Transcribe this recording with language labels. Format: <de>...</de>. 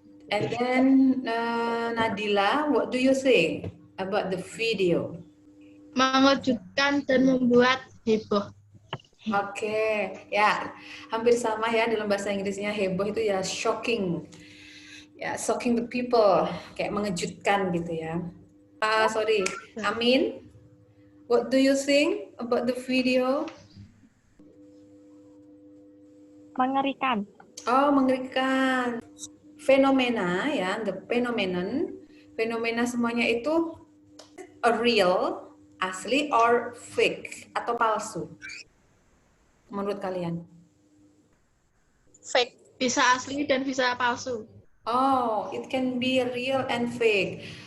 <en>And then Nadila, what do you think about the video?</en> <id>Mengejutkan dan membuat heboh. Oke, ya hampir sama ya dalam bahasa Inggrisnya heboh itu ya shocking, ya</id> <en>shocking the people,</en> <id>kayak mengejutkan gitu ya. Sorry, Amin, what do you think about the video? Mengerikan. Oh, mengerikan. Fenomena ya,</id> <en>the phenomenon,</en> <id>fenomena semuanya itu real, asli, or fake atau palsu? Menurut kalian? Fake. Bisa asli dan bisa palsu.</id> <en>Oh, it can be real and fake.</en>